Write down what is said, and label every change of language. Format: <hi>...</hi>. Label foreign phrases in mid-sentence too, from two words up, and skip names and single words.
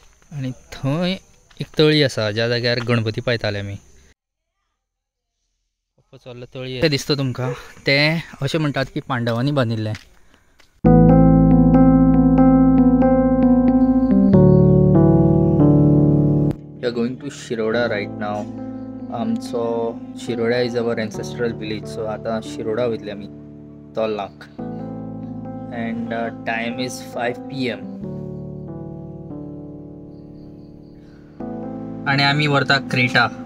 <kok>आणि थंय एक तळी आसा ज्या जाग्यार गणपती पायताले आमी. चल्लो तळी दिसता तुमकां. तें अशें म्हणटात की पांडवांनी बांदिल्लें.</kok> <en>We are going to Shiroda right now. आमचो शिरोडा is our ancestral village.</en> <kok>सो आता शिरोडा वयतले आमी तोल्लाक.</kok> <en>and time is 5 PM.</en> <kok>आणि आमी व्हरता क्रेटा.</kok>